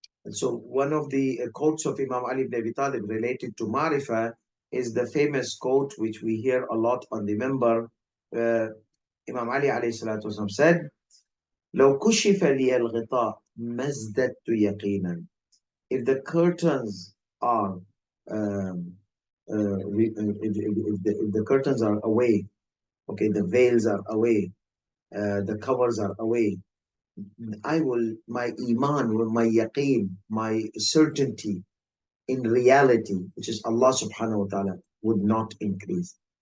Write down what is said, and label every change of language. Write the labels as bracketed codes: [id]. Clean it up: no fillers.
[en] So one of the quotes of Imam Ali ibn Abi Talib related to Marifat is the famous quote which we hear a lot on the member. Imam Ali alayhi salatu wasallam said, [ar] لو كشف لي الغطاء ما ازددت يقينا. [en] If the curtains are if the curtains are away, okay, the veils are away, the covers are away, my iman, my yaqeen, my certainty in reality, which is Allah subhanahu wa ta'ala, would not increase.